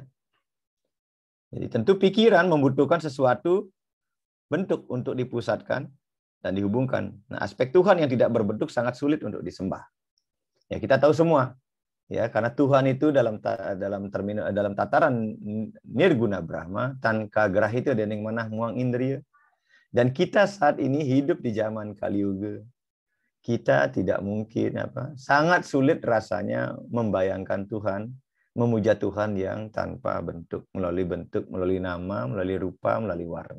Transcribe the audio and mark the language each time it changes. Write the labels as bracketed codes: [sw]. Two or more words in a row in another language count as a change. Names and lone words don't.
[id] Jadi tentu pikiran membutuhkan sesuatu bentuk untuk dipusatkan dan dihubungkan. Nah, aspek Tuhan yang tidak berbentuk sangat sulit untuk disembah. Ya, kita tahu semua. Ya, karena Tuhan itu dalam tataran nirguna Brahma, [kaw] tanka grahita dening manah muang indriya. [id] Dan kita saat ini hidup di zaman Kali Yuga. Kita tidak mungkin sangat sulit rasanya membayangkan Tuhan, memuja Tuhan yang tanpa bentuk, melalui nama, melalui rupa, melalui warna.